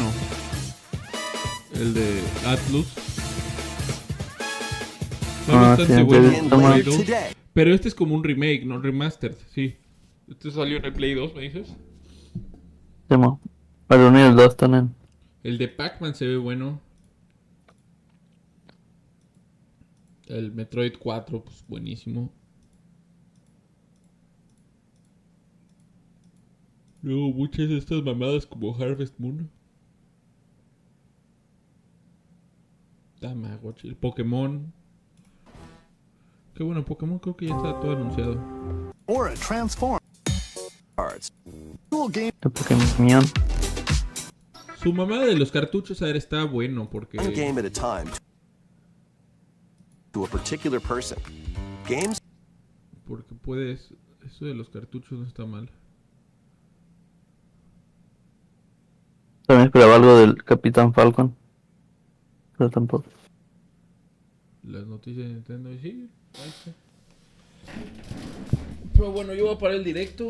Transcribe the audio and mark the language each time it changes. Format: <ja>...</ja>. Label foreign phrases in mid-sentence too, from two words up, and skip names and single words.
<es>El de Atlus. Está bastante bueno. Play 2. Pero este es como un remake, no remastered, sí. Este salió en el Play 2, ¿me dices? Llamo. El 1 y el 2 también. El de Pac-Man se ve bueno. El Metroid 4, pues buenísimo. Luego muchas de estas mamadas como Harvest Moon. Tamagotchi, el Pokémon. Qué bueno, Pokémon creo que ya está todo anunciado.</es> <en>Or a transform.</en> <es>El Pokémon. Su mamada de los cartuchos, a ver, está bueno porque...</es> <en>One game at a time to a particular person.</en> <es>Games. Porque puedes... Eso de los cartuchos no está mal. También esperaba algo del Capitán Falcon. Pero tampoco. Las noticias de Nintendo, y sí, ahí está. Pero bueno, yo voy a parar el directo.</es>